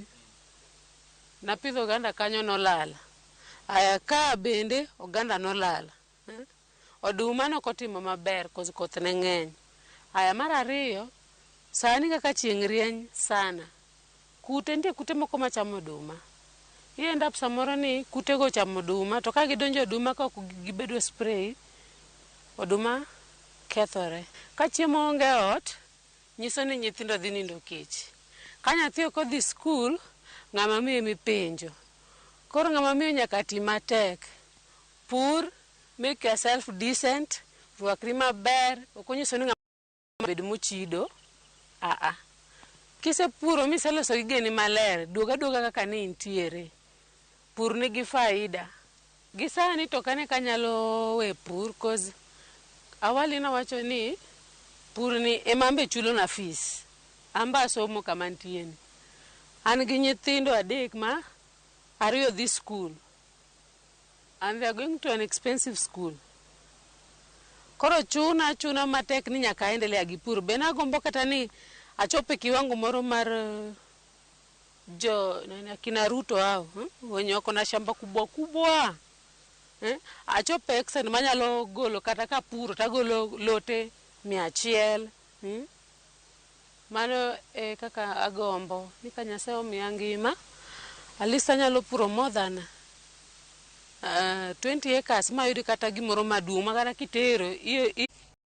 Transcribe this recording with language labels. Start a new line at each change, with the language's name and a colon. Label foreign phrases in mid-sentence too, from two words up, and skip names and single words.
Luo (Kenya and Tanzania): Napidho oganda kanyo nolala. Aya ka bende oganda nolala. Oduma no kotimo maber cause koth ne ng'eny. Aya mar ariyo sani kaka chieng' rieny sana. Nitie kute moko machamo oduma.
English: You end up
Luo (Kenya and Tanzania): samoro ni kute go chamo oduma to ka gidonjo oduma ka ok gibedo spray oduma kethore. Ka chiemo onge ot nyiso ni nyithindo dhi nindo kech. Ka nyathi ok odhi school ng'ama miyo mipenjo. Koro ng'ama miyo nyaka ti matek. Pur,
English: make yourself decent,
Luo (Kenya and Tanzania): rwakri maber, ok onyiso ni ng'ama bed mochido. Kise puro miseloso gigeni maler, duoga kaka ni intiere. Pur nigi faida. Gisani to kane kanyalo we pur cause awali na wacho ni pur ni emambe chulo na fees. Amba somo kama ntieni. An gi nyithindo adek ma ariyo dhi school.
English: And they are going to an expensive school.
Luo (Kenya and Tanzania): Koro chuna matek ni nyaka endelea gi pur. Bena gombo kata ni achope kiwango moro mar kina Ruto
Swahili: hao wenye wako na shamba kubwa.
Luo (Kenya and Tanzania): Achope extent manyalo golo kata ka puro tagolo lote 100. Mano kaka agombo ni ka Nyasaye omiya ngima
English: at least
Luo (Kenya and Tanzania): anyalo puro
English: more than 20 acres
Luo (Kenya and Tanzania): mayudi kata gimoro maduong' makata kitero